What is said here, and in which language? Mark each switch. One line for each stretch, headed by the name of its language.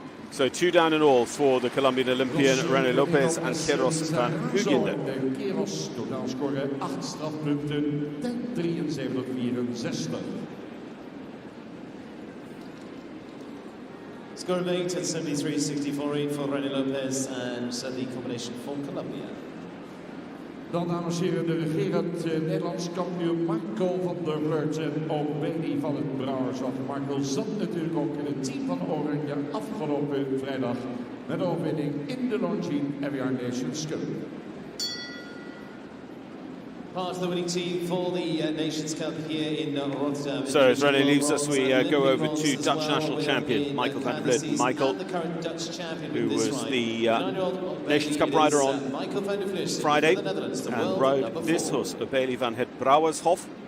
English: So 2 down in all for the Colombian Olympian René Lopez and Keros van Huginde.
Dutch: Keros, totaalscore 8 strafpunten, 10-73-64.
English: Score of 8 at 73-64 for René Lopez and the combination for Colombia.
Dutch: Dan, dames en heren, de regerend Nederlands kampioen Marco van der Vleut en O'Bailey van het Brouwerschap. Marco zat natuurlijk ook in het team van Oranje afgelopen vrijdag met de overwinning in de Longines Grand Nations Cup.
English: Part of the winning team for the Nations Cup here in Rotterdam. So as René leaves us, we go over to Dutch national champion Michael van der Vleut. Michael, who was the Nations Cup rider on Friday and rode this horse, O'Bailey van het Brouwershof.